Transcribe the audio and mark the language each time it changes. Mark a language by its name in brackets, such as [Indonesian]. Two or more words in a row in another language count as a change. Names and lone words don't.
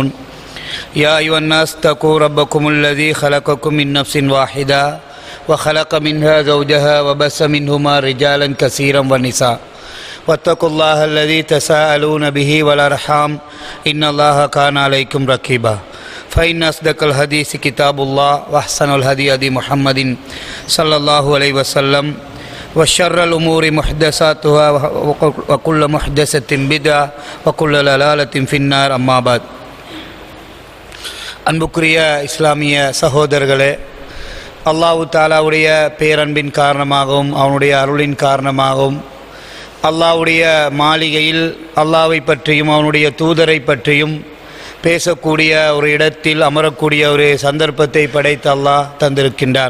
[Arabic] يا أيها الناس اتقوا ربكم الذي خلقكم من نفس واحدة وخلق منها زوجها وبث منهما رجالا كثيرا ونساء واتقوا الله الذي تساءلون به والأرحام إن الله كان عليكم رقيبا فإن أصدق الحديث كتاب الله وأحسن الهدي هدي محمد صلى الله عليه وسلم وشر الأمور محدثاتها وكل محدثة بدعة وكل ضلالة في النار أما بعد [Tamil] அன்புக்குரிய இஸ்லாமிய சகோதரர்களே, அல்லாஹ் தாலாவுடைய பேரன்பின் காரணமாகவும் அவனுடைய அருளின் காரணமாகவும் அல்லாஹ்வுடைய மாளிகையில் அல்லாஹ்வை பற்றியும் அவனுடைய தூதரை பற்றியும் பேசக்கூடிய ஒரு இடத்தில் அமரக்கூடிய ஒரு சந்தர்ப்பத்தை படைத்த அல்லாஹ் தந்திருக்கின்றான்.